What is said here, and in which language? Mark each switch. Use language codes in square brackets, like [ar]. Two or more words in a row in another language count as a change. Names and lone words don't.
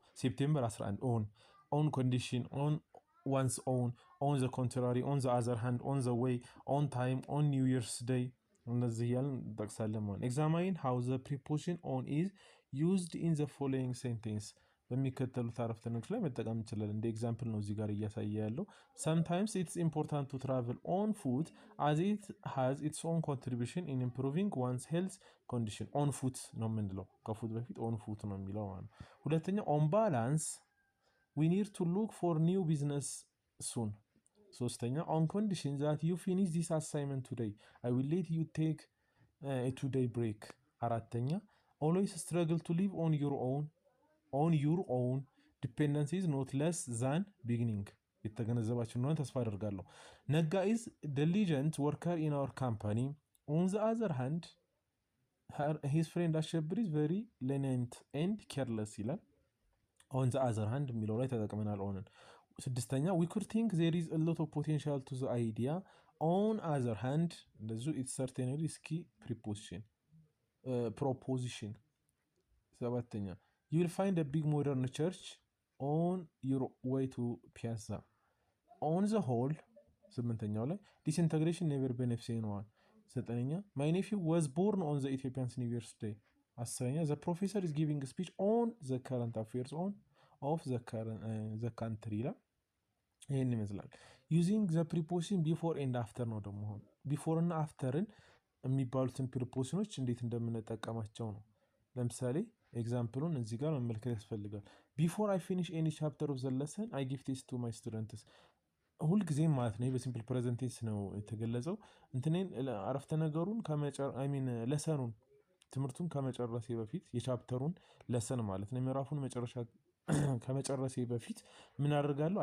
[en] September 11 on on condition on once on the contrary on the other hand on the way on time on New Year's Day [am] እነዚህ እያልን እንጠቅሳለን ማለት። [en] Examine how The preposition on is used in the following sentence [am] በሚከተሉት አረፍተ ነገሮች ላይ መጠቀም እንችላለን። እንደ ኤግዛምፕል ነው እዚህ ጋር እያሳየ [en] ያለው። sometimes it's important to travel on foot as it has its own contribution in improving one's health condition። on foot [am] ነው የምንለው፣ ከፉት በፊት [en] on foot [am] ነው የሚለው ማለት ነው። ሁለተኛ [en] on balance we need to look for new business soon። ሶስተኛ on condition that you finish this assignment today I will let you take a two-day break። አራተኛ always struggle to live on your own dependency is not less than begging። [am] የተገነዘባችሁ እንደሆነ ተስፋ አደርጋለሁ። [en] Nega is diligent worker in our company on the other hand his friend Ashebir is very lenient and careless ይላል። on the other hand [am] የሚለው ላይ ተጠቅመናል ኦንን። ስድስተኛ [en] We could think there is a lot of potential to the idea on other hand እንደዚሁ it's certainly ski ፕሮፖዚሽን። ሰባተኛ you will find a big modern church on your way to Piazza። on the whole [am] ስምንተኛው ላይ [en] disintegration never benefits anyone። ዘጠነኛ my nephew was born on the Ethiopian New Year's Day። አስረኛ the professor is giving a speech on the current affairs of the country ይላል። [am] ይህን ይመስላል። [en] using the preposition before and after [am] ነው ደግሞ before እና afterን የሚባሉትን ፕሪፖዚሽኖች እንዴት እንደምንጠቀማቸው ነው። ለምሳሌ ኤግዛምፕሉን እዚህ ጋር መመልከት ያስፈልጋል። [en] Before I finish any chapter of the lesson I give test to my students። [am] ሁልጊዜም ማለት ነው [en] በsimple present tense [am] ነው የተገለጸው። እንትኔን አረፍተ ነገሩን ለሰኑን ትምህርቱን ከመጨረሴ በፊት የቻፕተሩን ለሰን ማለት ነው የምዕራፉን መጨረሻ ከመጨረሴ በፊት ምን አደርጋለሁ?